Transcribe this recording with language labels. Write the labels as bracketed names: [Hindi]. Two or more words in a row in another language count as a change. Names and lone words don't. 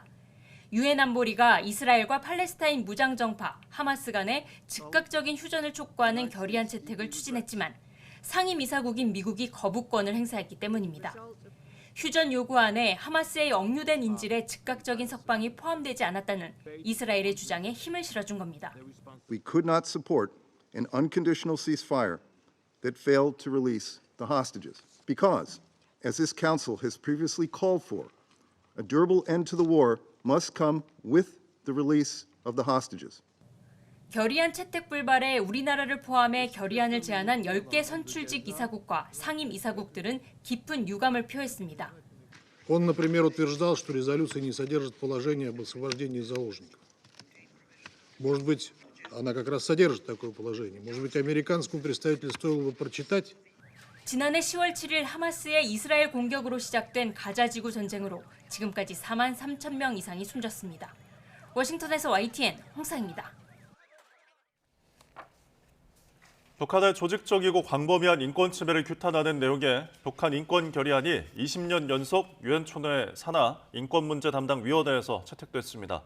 [Korean] 유엔 안보리가 이스라엘과 팔레스타인 무장정파 하마스 간의 즉각적인 휴전을 촉구하는 결의안 채택을 추진했지만 상임이사국인 미국이 거부권을 행사했기 때문입니다. 휴전 요구안에 하마스의 억류된 인질의 즉각적인 석방이 포함되지 않았다는 이스라엘의 주장에 힘을 실어준 겁니다. [English] We could not support an unconditional ceasefire that failed to release the hostages because, as this council has previously called for, a durable end to the war must come with the release of the hostages. [Korean] 결의안 채택 불발에 우리나라를 포함해 결의안을 제안한 10개 선출직 이사국과 상임 이사국들은 깊은 유감을 표했습니다. [Russian] Он, например, утверждал, что резолюция не содержит положения об освобождении заложников. Может быть, она как раз содержит такое положение. Может быть, американскому представителю стоило бы прочитать? [Korean] 지난해 10월 7일 하마스의 이스라엘 공격으로 시작된 가자지구 전쟁으로 지금까지 4만 3천 명 이상이 숨졌습니다. 워싱턴에서 YTN 홍사입니다. 북한의 조직적이고 광범위한 인권 침해를 규탄하는 내용의 북한 인권 결의안이 20년 연속 유엔 총회 산하 인권 문제 담당 위원회에서 채택됐습니다.